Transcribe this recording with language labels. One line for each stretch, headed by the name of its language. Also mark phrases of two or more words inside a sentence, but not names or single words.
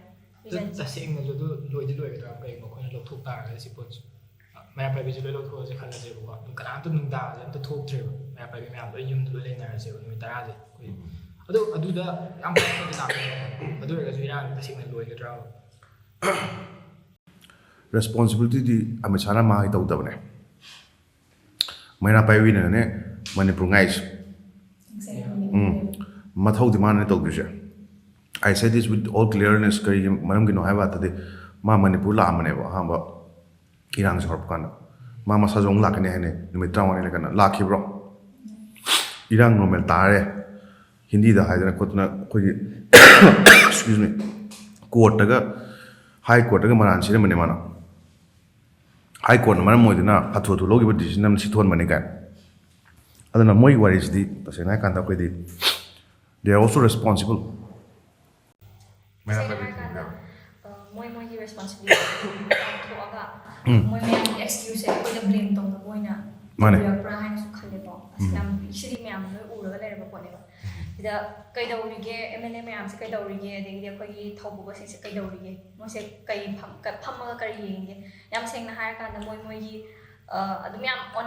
Manipuri: ꯇꯁꯦꯡꯅꯁꯨ ꯑꯗꯨ ꯂꯣꯏꯒꯗ꯭ꯔꯥ ꯀꯩꯒꯨꯝꯕ ꯑꯩꯈꯣꯏꯅ ꯂꯧꯊꯣꯛ ꯇꯥꯔꯒꯗꯤ ꯁꯤ ꯄꯣꯠꯁꯦ ꯃꯩꯔꯥ ꯄꯥꯏꯕꯤꯁꯦ ꯂꯣꯏ ꯂꯧꯊꯣꯛꯑꯁꯦ ꯈꯜꯂꯁꯦꯕꯀꯣ ꯑꯗꯨꯝ ꯀꯅꯥꯝꯇ ꯅꯨꯡꯗꯥꯡꯁꯦ ꯑꯝꯇ ꯊꯣꯛꯇ꯭ꯔꯦꯕ ꯃꯩꯔꯥ ꯄꯥꯏꯕꯤ ꯃꯌꯥꯝ ꯂꯣꯏ ꯌꯨꯝꯗ ꯂꯣꯏ ꯂꯩꯅꯔꯁꯦꯕ ꯅꯨꯃꯤꯠ 10ꯁꯦ ꯑꯩꯈꯣꯏ ꯑꯗꯨꯗ ꯌꯥꯝ ꯐꯖꯅ ꯂꯥꯛꯀꯅꯤ ꯑꯗꯨ ꯑꯣꯏꯔꯒꯁꯨ ꯏꯔꯥꯡ ꯇꯁꯦꯡꯅ ꯂꯣꯏꯒꯗ꯭ꯔꯥꯕ ꯔꯦꯁꯄꯣꯟꯁꯤꯕꯤꯂꯤꯇꯤꯗꯤ ꯑꯃꯤꯠ ꯁꯥꯍꯅ ꯃꯥꯒꯤ ꯇꯧꯗꯕꯅꯦ ꯃꯩꯔꯥ ꯄꯥꯏꯕꯤꯅꯅꯦ ꯃꯅꯤꯄꯨꯔ ꯉꯥꯏꯁꯦ ꯃꯊꯧꯗꯤ ꯃꯥꯅ ꯇꯧꯗꯣꯏꯁꯦ
English: I say this with all clearness
Manipuri: ꯀꯔꯤꯒꯤ ꯃꯔꯝꯒꯤꯅꯣ ꯍꯥꯏꯕ ꯃꯇꯝꯗꯤ ꯃꯥ ꯃꯅꯤꯄꯨꯔ ꯂꯥꯛꯑꯝꯕꯅꯦꯕ ꯑꯍꯥꯟꯕ ꯏꯔꯥꯡꯁꯦ ꯍꯧꯔꯛꯄ ꯀꯥꯟꯗ ꯃꯥ ꯃꯁꯥꯁꯨ ꯑꯃꯨꯛ ꯂꯥꯛꯀꯅꯤ ꯍꯥꯏꯅꯤ ꯅꯨꯃꯤꯠ 50 ꯂꯩꯀꯥꯟꯗ ꯂꯥꯛꯈꯤꯕ꯭ꯔꯣ ꯏꯔꯥꯡ ꯅꯣꯔꯃꯦꯜ ꯇꯥꯔꯦ ꯍꯤꯟꯗꯤꯗ ꯍꯥꯏꯗꯅ ꯈꯣꯠꯇꯅ ꯑꯩꯈꯣꯏꯒꯤ
English: excuse me
Manipuri: ꯀꯣꯔꯠꯇꯒ ꯍꯥꯏ ꯀꯣꯔꯠꯇꯒ ꯃꯔꯥꯟ ꯁꯤꯔꯝꯕꯅꯦ ꯃꯥꯅ ꯍꯥꯏ ꯀꯣꯔꯠꯅ ꯃꯔꯝ ꯑꯣꯏꯗꯨꯅ ꯍꯥꯊꯨ ꯍꯥꯊꯨ ꯂꯧꯈꯤꯕ ꯗꯤꯁꯤꯖꯟ ꯑꯃ ꯁꯤꯊꯣꯟꯕꯅꯤ ꯀꯥꯏꯅ ꯑꯗꯨꯅ ꯃꯣꯏꯒꯤ ꯋꯥꯔꯤꯁꯤꯗꯤ ꯇꯁꯦꯡꯅ ꯍꯥꯏ ꯀꯥꯟꯗ ꯑꯩꯈꯣꯏꯗꯤ
English: they are also responsible
Manipuri: ꯃꯣꯏꯒꯤ ꯔꯦꯁꯄꯣꯟꯁꯤꯕꯤꯂꯤꯇꯤ ꯊꯣꯛꯑꯒ ꯃꯣꯏ ꯃꯌꯥꯝꯒꯤ ꯑꯦꯛꯁꯀ꯭ꯌꯨꯁꯁꯦ ꯑꯩꯈꯣꯏꯗ ꯕ꯭ꯂꯦꯝ ꯇꯧꯅꯕ ꯑꯣꯏꯅ ꯎꯔꯛꯄ꯭ꯔꯥ ꯍꯥꯏꯅꯁꯨ ꯈꯜꯂꯦꯀꯣ ꯑꯁ ꯌꯥꯝ ꯁꯤꯗꯤ ꯃꯌꯥꯝ ꯂꯣꯏ ꯎꯔꯒ ꯂꯩꯔꯕ ꯄꯣꯠꯅꯦꯕ ꯁꯤꯗ ꯀꯩꯗꯧꯔꯤꯒꯦ MLA ꯃꯌꯥꯝꯁꯦ ꯀꯩꯗꯧꯔꯤꯒꯦ ꯑꯗꯒꯤꯗꯤ ꯑꯩꯈꯣꯏꯒꯤ ꯊꯧꯕꯨꯕꯁꯤꯡꯁꯦ ꯀꯩꯗꯧꯔꯤꯒꯦ ꯃꯣꯏꯁꯦ ꯀꯩ ꯐꯝꯃꯒ ꯀꯔꯤ ꯌꯦꯡꯒꯦ ꯌꯥꯝ ꯁꯦꯡꯅ ꯍꯥꯏꯔꯀꯥꯟꯗ ꯃꯣꯏꯒꯤ ꯑꯗꯨꯝ ꯌꯥꯝ